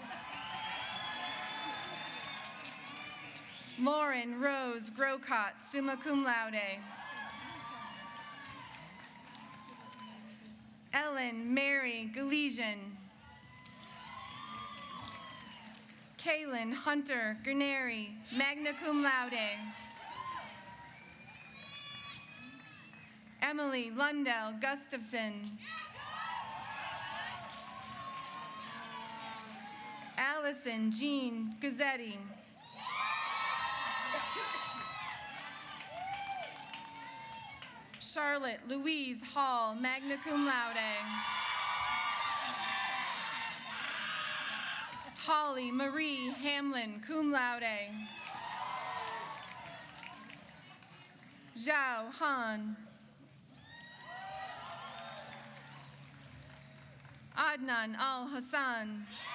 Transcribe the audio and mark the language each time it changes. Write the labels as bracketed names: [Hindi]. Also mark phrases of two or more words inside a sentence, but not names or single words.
[English] Lauren Rose Grocott, [Latin] summa cum laude. [English] Ellen Mary Galesian. Kaylin Hunter Gerneri, [Latin] magna cum laude. [English] Emily Lundell Gustafson. Allison Jean Guzzetti. Charlotte Louise Hall, [Latin] magna cum laude. [English] Holly Marie Hamlin, [Latin] cum laude. [English] Zhao Han. Adnan Al Hassan.